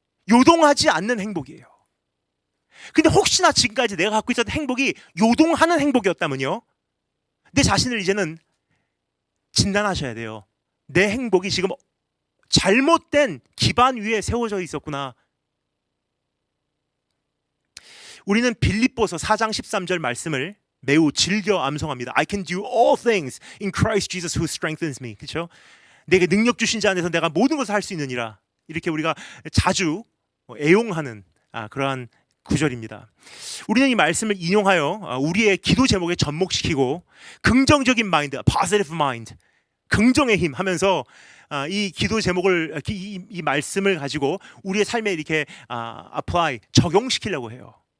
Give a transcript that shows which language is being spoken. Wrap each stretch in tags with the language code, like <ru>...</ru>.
<ko>요동하지 않는 행복이에요. 근데 혹시나 지금까지 내가 갖고 있었던 행복이 요동하는 행복이었다면요, 내 자신을 이제는 진단하셔야 돼요. 내 행복이 지금 잘못된 기반 위에 세워져 있었구나. 우리는 빌립보서 4장 13절 말씀을 매우 즐겨 암송합니다.</ko> <en>I can do all things in Christ Jesus who strengthens me.</en> <ko>그렇죠? 내게 능력 주신 자 안에서 내가 모든 것을 할 수 있느니라. 이렇게 우리가 자주 애용하는 그러한 구절입니다. 우리는 이 말씀을 인용하여 우리의 기도 제목에 접목시키고 긍정적인 마인드, positive mind, 긍정의 힘 하면서 이 기도 제목을 이 말씀을 가지고 우리의 삶에 이렇게 apply, 적용시키려고 해요.</ko>